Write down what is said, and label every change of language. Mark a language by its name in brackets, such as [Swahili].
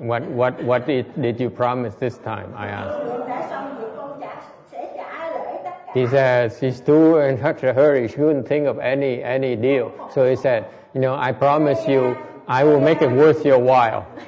[English] What did you promise this time? I asked. [Vietnamese] Thương lượng đã xong thì con sẽ trả lễ tất cả. [English] He said she's too in such a hurry. She couldn't think of any deal. So he said, I promise you, I will make it worth your while.